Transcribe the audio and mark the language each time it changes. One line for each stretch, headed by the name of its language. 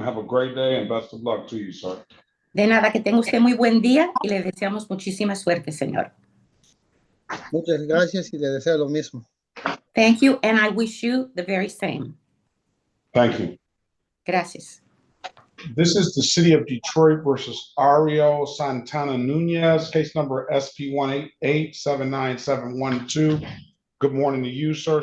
English: Have a great day and best of luck to you, sir.
Spanish: De nada, que tenga usted muy buen día y le deseamos muchísima suerte, señor. Muchas gracias y le deseo lo mismo.
English: Thank you, and I wish you the very same. Thank you.
Spanish: Gracias.
English: This is the City of Detroit versus Ario Santana Nunez, case number SP 188-79712. Good morning to you, sir.